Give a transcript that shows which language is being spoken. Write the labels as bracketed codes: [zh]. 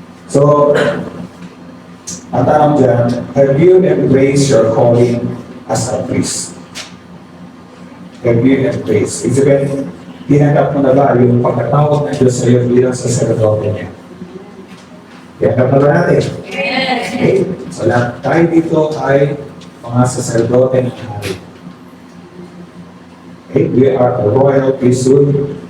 [en] So, [tl] ang tanong dyan, [en] have you embraced your calling as a priest? Have you embraced? [tl] Ibig sabihin, tinanggap mo na ba yung pagkatawag ng Diyos sa iyo bilang saserdote niya? Tinanggap na ba natin? Okay. So, lahat tayo dito ay mga saserdote ng hari. Okay. [en] We are a royal priesthood.